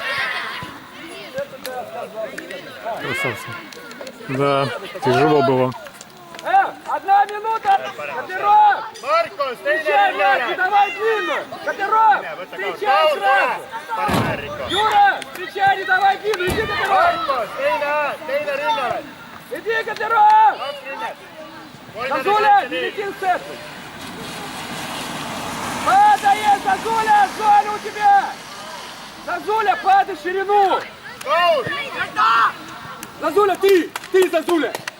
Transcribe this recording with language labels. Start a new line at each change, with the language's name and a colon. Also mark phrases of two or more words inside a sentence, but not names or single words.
Russian: Красавцы. Да, тяжело было. 1 минута! Котляров! Marko, Встречай мяч, не давай длинную! Котляров! Встречай сразу!
Finnish: Paremmin Rikko.
Russian: Юра! Встречай, не давай длинную! Иди, Котляров!
Finnish: Marko, Steina rinnalle.
Russian: Иди, Котляров!
Finnish: 2 rinnet.
Russian: Зазуля, не лети в центр! Падай, Зазуля, зона у тебя! Зазуля, падай в ширину! Goal! Зазуля, ты, Зазуля!